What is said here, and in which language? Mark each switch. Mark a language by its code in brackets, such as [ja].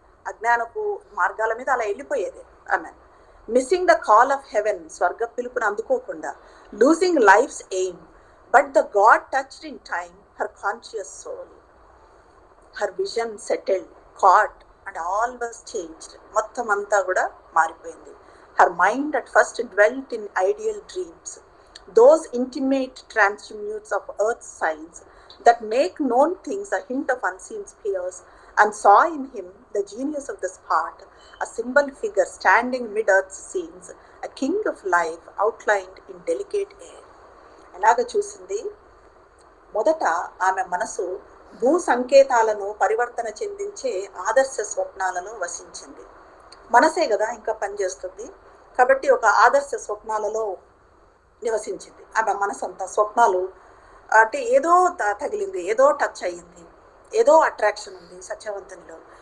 [te] అజ్ఞానపు మార్గాల మీద అలా వెళ్ళిపోయేది ఆమె. [en] missing the call of heaven, [te] స్వర్గ పిలుపును అందుకోకుండా. [en] Losing life's aim, but the god touched in time her conscious soul. Her vision settled, caught and all was changed. [te] మొత్తం అంతా కూడా మారిపోయింది. [en] Her mind at first dwelt in ideal dreams, those intimate transmutes of earth's signs that make known things a hint of unseen spheres, and saw in him the genius of the spot, a symbol figure standing mid earth's scenes, a king of life outlined in delicate air. [te] ఎలాగ చూసింది? మొదట ఆమె మనసు భూ సంకేతాలను పరివర్తన చెందించే ఆదర్శ స్వప్నాలను వసించింది. మనసే కదా ఇంకా పనిచేస్తుంది కాబట్టి ఒక ఆదర్శ స్వప్నాలలో నివసించింది ఆమె మనసంతా. స్వప్నాలు అంటే ఏదో తగిలింది, ఏదో టచ్ అయ్యింది, ఏదో అట్రాక్షన్ ఉంది సత్యవంతునిలో.